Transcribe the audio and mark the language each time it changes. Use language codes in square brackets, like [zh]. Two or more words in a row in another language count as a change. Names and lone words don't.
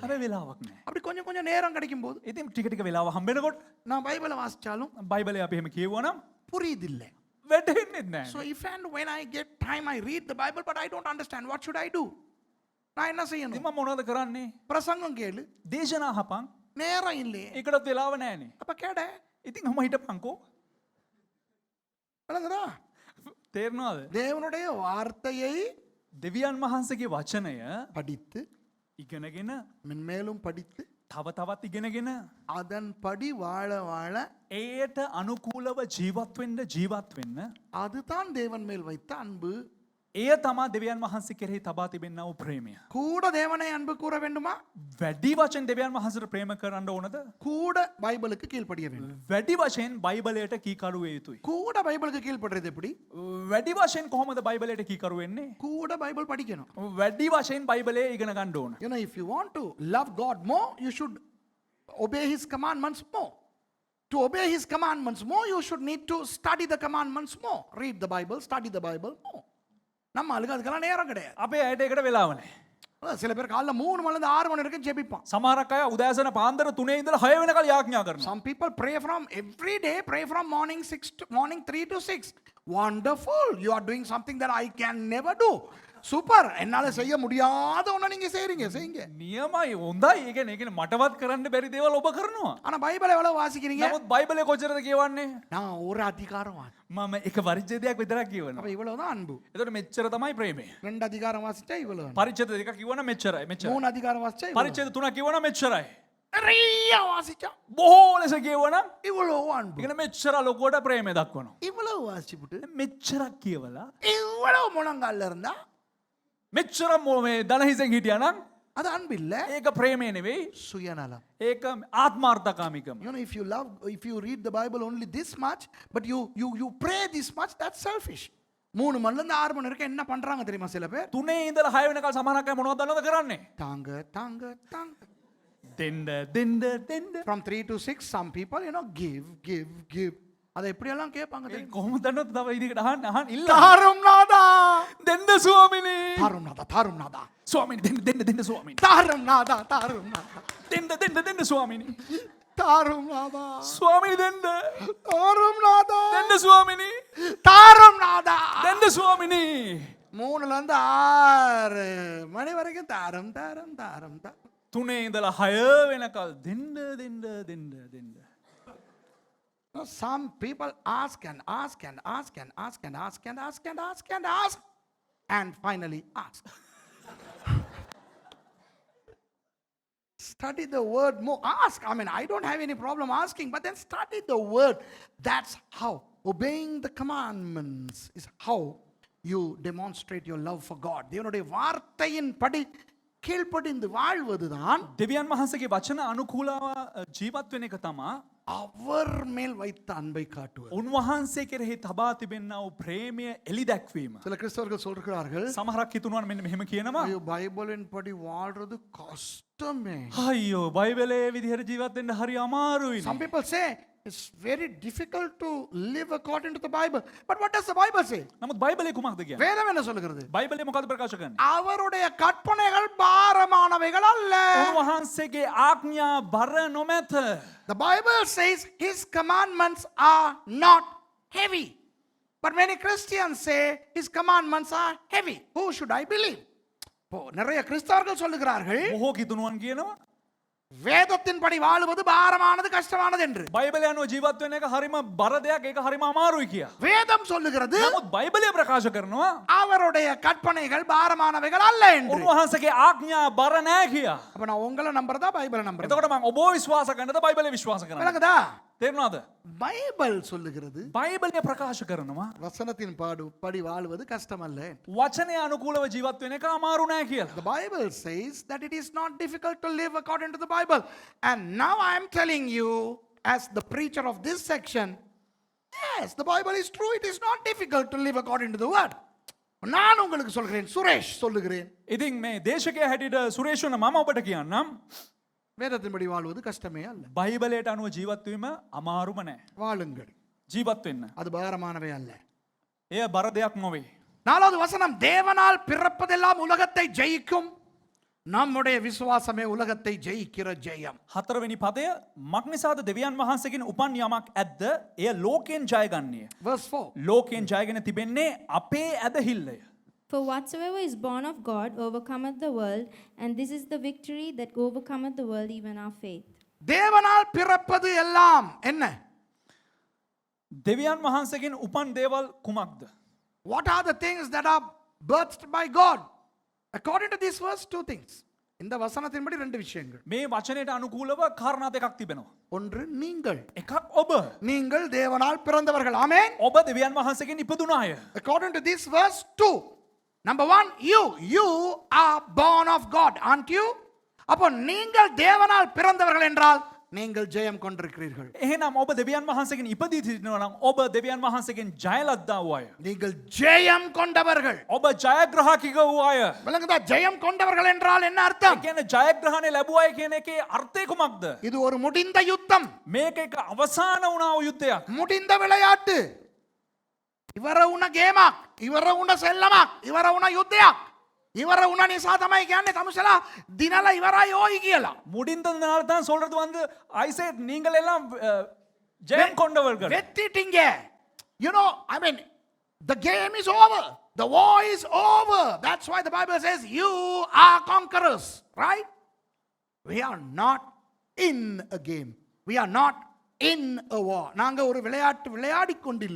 [si] හැබැයි වෙලාවක් නැහැ. [ta] அப்படி கொஞ்சம் கொஞ்சம் நேரம் கிடைக்கும் போது [si] ඉතින් ටික ටික වෙලාව හම්බෙනකොට [ta] நான் பைபிளை வாசிச்சாலும் [si] බයිබලේ අපි එහෙම කියවුවනම් [ta] புரியுதில்லை. [si] වැටහෙන්නේ නැහැ. [en] So if and when I get time, I read the Bible, but I don't understand. What should I do? [ta] நான் என்ன [si] ඉතින් [ta] செய்யணும்? [si] මම මොනවද කරන්නේ? [ta] பிரசங்கம் கேளு, [si] දේශනා අහපන්. [ta] நேரம் இல்லையே. [si] ඒකටත් වෙලාව නැහනේ. [ta] அப்ப கேட [si] ඉතින් ඔහම හිටපන්කෝ. [ta] விளங்குதா? [si] තේරෙනවද? [ta] தேவனுடைய வார்த்தையை [si] දෙවියන් වහන්සේගේ වචනය [ta] படித்து [si] ඉගෙනගෙන [ta] மென்மேலும் படித்து [si] තව තවත් ඉගෙනගෙන [ta] அதன்படி வாழ வாழ [si] ඒයට අනුකූලව ජීවත් වෙන්න [ta] அதுதான் தேவன் மேல் வைத்த அன்பு. [si] එය තමා දෙවියන් වහන්සේ කෙරෙහි තබා තිබෙන්නා වූ ප්‍රේමය. [ta] கூட தேவனை அன்பு கூற வேண்டுமா? [si] වැඩි වශයෙන් දෙවියන් වහන්සේට ප්‍රේම කරන්න ඕනද? [ta] கூட பைபிளுக்கு கீழ்ப்படிய வேண்டும். [si] වැඩි වශයෙන් බයිබලයට කීකරු වේ යුතුයි. [ta] கூட பைபிளுக்கு கீழ்ப்படுறது எப்படி? [si] වැඩි වශයෙන් කොහොමද බයිබලයට කීකරු වෙන්නේ? [ta] கூட பைபிள் படிக்கணும். [si] වැඩි වශයෙන් බයිබලය ඉගෙන ගන්න ඕන. [en] You know, if you want to love God more, you should obey his commandments more. To obey his commandments more, you should need to study the commandments more. Read the Bible, study the Bible more. [ta] நம்ம ஆளுக்கு அதுக்கெல்லாம் நேரம் கிடையாது. [si] අපේ ඇයට ඒකට වෙලාව නැහැ. [ta] சில பேர் காலைல 3 மணிலேருந்து 6 மணி வரைக்கும் ஜெபிப்பான். [si] සමහරක් අය උදෑසන පාන්දර 3 ඉඳලා 6 වෙනකල් යාඥා කරනවා. [en] Some people pray from every day, pray from morning 3 to 6. Wonderful. You are doing something that I can never do. [ta] சூப்பர், என்னால செய்ய முடியாத ஒண்ண நீங்க செய்யுங்க. [si] නියමයි හොඳයි. ඒ කියන්නේ මටවත් කරන්න බැරි දේවල් ඔබ කරනවා. [ta] ஆனா பைபிளை எவ்வளவு வாசிக்கிறீங்க? [si] නමුත් බයිබලේ කොච්චරද කියවන්නේ? [ta] நான் ஒரு அதிகாரம் [si] මම එක පරිච්ඡේදයක් විතරක් කියවනවා. [ta] அப்ப இவ்வளவுதான் அன்பு. [si] එතකොට මෙච්චර තමයි ප්‍රේමය. [ta] 2 அதிகாரம் வாசிச்சா இவ்வளவு. [si] පරිච්ඡේද දෙකක් කිව්වනම් මෙච්චරයි. [ta] 3 அதிகாரம் வாசிச்சா இவ்வளவு. [si] පරිච්ඡේද 3ක් කිව්වනම් මෙච්චරයි. [ta] நிறைய வாசிச்சா [si] බොහෝ ලෙස කියවනම් [ta] இவ்வளவு அன்பு. [si] ඒකන මෙච්චර ලොකුවට ප්‍රේමය දක්වනවා. [ta] இவ்வளவு வாசிச்சுட்டு [si] මෙච්චරක් කියවලා [ta] இவ்வளவு முழங்கால்ல இருந்தா [si] මෙච්චර මේ දන හිසෙන් හිටියානම් [ta] அது அன்பு இல்ல, [si] ඒක ප්‍රේමය නෙවෙයි. [ta] சுயநலம். [si] ඒක ආත්මාර්ථකාමීකම. [en] You know, if you read the Bible only this much, but you pray this much, that's selfish. [ta] 3 மணில இருந்து 6 மணி வரைக்கும் என்ன பண்றாங்க தெரியுமா சில பேர்? [si] 3 ඉඳලා 6 වෙනකල් සමහරක් අය මොනවද දන්නවද කරන්නේ? [ta] தாங்க. [si] දෙන්න. [en] From 3 to 6, some people, you know, give. [ta] அதை எப்படி எல்லாம் கேட்பாங்க [si] ඒ [ta] தெரியுமா? [si] කොහොමද දන්නවද? තව ඉදිරියට අහන්න ඉල්ල. [ta] தாரும் நாதா, [si] දෙන්න ස්වාමිනේ. [ta] தாரும் நாதா, [si] ස්වාමිනේ දෙන්න ස්වාමිනේ. [ta] தாரும் நாதா, [si] දෙන්න ස්වාමිනේ. [ta] தாரும் நாதா, [si] ස්වාමිනේ දෙන්න. [ta] தாரும் நாதா, [si] දෙන්න ස්වාමිනේ. [ta] தாரும் நாதா. [si] දෙන්න ස්වාමිනේ. [ta] 3ல இருந்து 6 மணி வரைக்கும் தாரும். [si] 3 ඉඳලා 6 වෙනකල් දෙන්න. [en] Some people ask and finally ask. Study the word more. Ask. I mean, I don't have any problem asking, but then study the word. That's how obeying the commandments is how you demonstrate your love for God. [ta] தேவனுடைய வார்த்தையின் படி கீழ்ப்படிந்து வாழ்வதுதான் [si] දෙවියන් වහන්සේගේ වචන අනුකූලව ජීවත් වෙන එක තමා [ta] அவர் மேல் வைத்த அன்பை காட்டுவது. [si] උන්වහන්සේ කෙරෙහි තබා තිබෙන්නා වූ ප්‍රේමය එලි දැක්වීම. [ta] சில கிறிஸ்தவர்கள் சொல்கிறார்கள், [si] සමහරක් හිතුණා මෙන්න මෙහෙම කියනවා. [ta] ஐயோ பைபிளின் படி வாழ்றது கஷ்டமே. [si] අයියෝ බයිබලයේ විදිහට ජීවත් වෙන්න හරි අමාරුයි. [en] Some people say it's very difficult to live according to the Bible. But what does the Bible say? [si] නමුත් බයිබලයේ කුමක්ද කියන්නේ? [ta] வேதம் என்ன சொல்லுகிறது? [si] බයිබලයේ මොකද ප්‍රකාශ කරන්නේ? [ta] அவருடைய கற்பனைகள் பாரமானவைகள் அல்ல. [si] උන්වහන්සේගේ ආඥා බර නොමැත. [en] The Bible says his commandments are not heavy. But many Christians say his commandments are heavy. Who should I believe? [ta] நிறைய கிறிஸ்தவர்கள் சொல்லுகிறார்கள் [si] බොහෝ කිතුණුවන් කියනවා [ta] வேதத்தின் படி வாழுவது பாரமானது கஷ்டமானது என்று. [si] බයිබලය අනුව ජීවත් වෙන එක හරිම බර දෙයක්, ඒක හරිම අමාරුයි කියා. [ta] வேதம் சொல்லுகிறது [si] නමුත් බයිබලය ප්‍රකාශ කරනවා [ta] அவருடைய கற்பனைகள் பாரமானவைகள் அல்ல என்று. [si] උන්වහන්සේගේ ආඥා බර නෑ කියා. [ta] அப்ப நான் உங்களை நம்புறதா பைபிளை நம்புறதா? [si] එතකොට මම ඔබව විශ්වාස කරන්නද බයිබලය විශ්වාස කරන්නද? [ta] விளங்குதா? [si] තේරුණාද? [ta] பைபிள் சொல்லுகிறது [si] බයිබලය ප්‍රකාශ කරනවා [ta] வசனத்தின் படி வாழுவது கஷ்டம் அல்ல. [si] වචනය අනුකූලව ජීවත් වෙන එක අමාරු නෑ කියලා. [en] The Bible says that it is not difficult to live according to the Bible. And now I am telling you, as the preacher of this section, yes, the Bible is true. It is not difficult to live according to the word. [ta] நான் உங்களுக்கு சொல்கிறேன், சுரேஷ் சொல்லுகிறேன், [si] ඉතින් මේ දේශකයා හැටියට සුරේෂ් වන මම ඔබට කියන්නම් [ta] வேதத்தின்படி வாழ்வது கஷ்டமே அல்ல. [si] බයිබලයට අනුව ජීවත් වීම අමාරුම නෑ. [ta] வாழுங்கள், [si] ජීවත් වෙන්න. [ta] அது பாரமானவே அல்ல. [si] එය බර දෙයක් නොවේ. [ta] 4வது வசனம், தேவனால் பிறப்பதெல்லாம் உலகத்தை ஜெயிக்கும், நம்முடைய விசுவாசமே உலகத்தை ஜெயிக்கிற ஜெயம். [si] හතරවෙනි පදය මක්නිසාද දෙවියන් වහන්සේගෙන් උපන් යමක් ඇද්ද එය ලෝකයෙන් ජයගන්නේ. [en] Verse 4. [si] ලෝකයෙන් ජයගෙන තිබෙන්නේ අපේ ඇදහිල්ලය. [en] For whatsoever is born of God overcometh the world, and this is the victory that overcometh the world, even our faith. [ta] தேவனால் பிறப்பது எல்லாம் என்ன? [si] දෙවියන් වහන්සේගෙන් උපන් දේවල් කුමක්ද? [en] What are the things that are birthed by God? According to this verse, two things. [ta] இந்த வசனத்தின்படி ரெண்டு விஷயங்கள். [si] මේ වචනයට අනුකූලව කාරණා දෙකක් තිබෙනවා. [ta] ஒன்று நீங்கள். [si] එකක් ඔබ. [ta] நீங்கள் தேவனால் பிறந்தவர்கள். ஆமென். [si] ඔබ දෙවියන් වහන්සේගෙන් ඉපදුන අය. [en] According to this verse, two. Number one, you are born of God, aren't you? [ta] அப்போ நீங்கள் தேவனால் பிறந்தவர்கள் என்றால் நீங்கள் ஜெயம் கொண்டிருக்கிறீர்கள். [si] එහෙනම් ඔබ දෙවියන් වහන්සේගෙන් ඉපදී සිටිනවා නම් ඔබ දෙවියන් වහන්සේගෙන් ජය ලද්දා වූ අය. [ta] நீங்கள் ஜெயம் கொண்டவர்கள். [si] ඔබ ජයග්‍රාහකික වූ අය. [ta] விளங்குதா? ஜெயம் கொண்டவர்கள் என்றால் என்ன [si] ඒ [ta] அர்த்தம்? [si] කියන්නේ ජයග්‍රහණය ලැබුවා කියන එකේ අර්ථය කුමක්ද? [ta] இது ஒரு முடிந்த யுத்தம், [si] මේක එක අවසාන වුණා වූ යුද්ධයක්. [ta] முடிந்த விளையாட்டு. [si] ඉවර වුණ ගේමක්, ඉවර වුණ සෙල්ලමක්, ඉවර වුණ යුද්ධයක්. ඉවර වුණ නිසා තමයි කියන්නේ තමුසලා දිනලා ඉවරයි ඕයි කියලා. [ta] முடிந்ததுனால தான் சொல்றது வந்து [en] I said [ta] நீங்கள் எல்லாம் ஜெயம் கொண்டவர்கள். வெத்திட்டீங்க. [en] You know, I mean, the game is over. The war is over. That's why the Bible says you are conquerors, right? We are not in a game. We are not in a war. [ta] நாங்க ஒரு விளையாட்டு விளையாடி கொண்டில்லை.